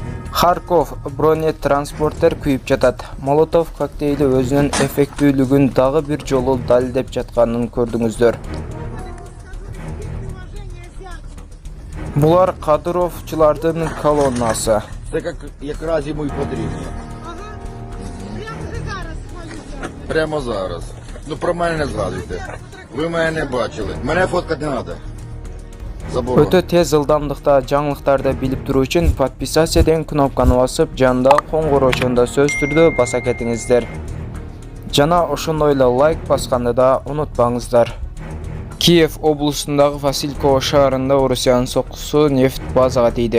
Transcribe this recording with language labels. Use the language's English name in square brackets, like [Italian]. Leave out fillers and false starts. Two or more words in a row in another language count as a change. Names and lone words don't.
[Kyrgyz] Харьков бронетранспортер күйіп жатат. Молотов коктейли өзүнүн эффектүүлүгүн дагы бир жолу далилдеп жатканын көрдүңүздөр. Булар кадыровчулардын колоннасы. [Ukrainian] Це якраз йому й потрібно. Прямо зараз. Ну про мене не згадуйте. Ви мене не бачили. Мене фоткати не треба. [Kyrgyz] Өтө тез ылдамдыкта жаңылыктарды билип туруу үчүн подписаться деген кнопканы басып, жанында коңгуроочунда сөз түрдө баса кетиңиздер. Жана ошондой эле лайк басканды да унутпаңыздар. Киев облусундагы Васильково шаарында Орусиянын соккусу нефт базага тийди.